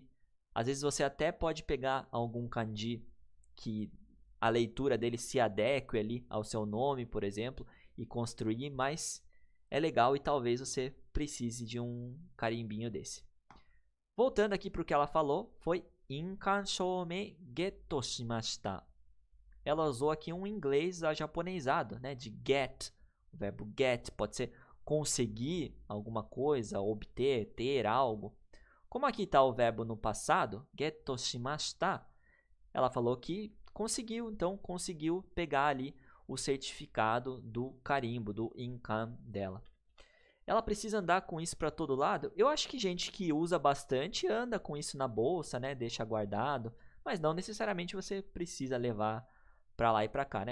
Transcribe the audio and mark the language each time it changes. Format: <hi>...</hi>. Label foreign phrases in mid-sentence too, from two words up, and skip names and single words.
<pt>Às vezes você até pode pegar algum kanji que a leitura dele se adeque ali ao seu nome, por exemplo, e construir, mas é legal e talvez você precise de um carimbinho desse. Voltando aqui para o que ela falou, foi</pt> <ja>印鑑証明ゲットしました.</ja> <pt>Ela usou aqui um inglês japonesado, né, de get. O verbo get pode ser conseguir alguma coisa, obter, ter algo. Como aqui está o verbo no passado,</pt> <ja>ゲットしました,</ja> <pt>ela falou que conseguiu, então conseguiu pegar ali o certificado do carimbo, do Inkan dela. Ela precisa andar com isso para todo lado? Eu acho que gente que usa bastante anda com isso na bolsa, né? Deixa guardado, mas não necessariamente você precisa levar para lá e para cá, né?</pt>